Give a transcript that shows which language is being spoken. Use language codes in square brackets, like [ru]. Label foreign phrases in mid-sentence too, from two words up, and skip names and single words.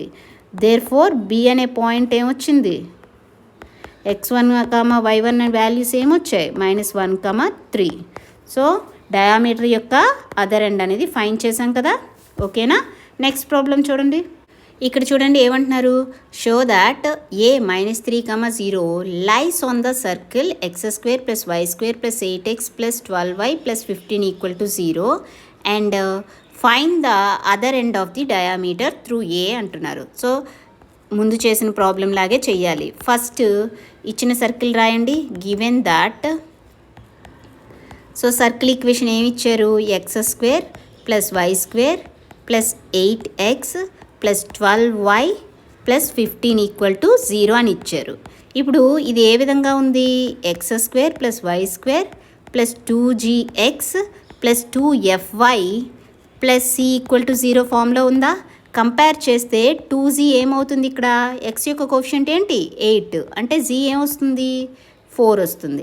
[te] దేర్ఫోర్ బి అనే పాయింట్ ఏమొచ్చింది, x1, y1 వాల్యూస్ ఏమొచ్చాయి, -1, 3. సో డయామీటర్ యొక్క [en] other end [te] అనేది ఫైండ్ చేసాం కదా. ఓకేనా. [en] next problem [te] చూడండి. ఇక్కడ చూడండి ఏమంటున్నారు, [en] show that a -3, 0 lies on the circle x² + y² + 8x + 12y + 15 = 0 and find the other end of the diameter through a అంటున్నారు. [te] సో ముందు చేసిన ప్రాబ్లం లాగే చెయ్యాలి. ఫస్ట్ ఇచ్చిన సర్కిల్ రాయండి. [en] given that, [te] సో సర్కిల్ ఈక్వేషన్ ఏమి ఇచ్చారు, x² + y² + 8x + 12y + 15 = 0 అని ఇచ్చారు. ఇప్పుడు ఇది ఏ విధంగా ఉంది, x² + y² + 2gx + 2fy + c = 0 ఫామ్లో ఉందా. కంపేర్ చేస్తే 2z ఏమవుతుంది, ఇక్కడ x యొక్క కోఎఫిషియంట్ ఏంటి 8, అంటే z ఏమొస్తుంది 4 వస్తుంది.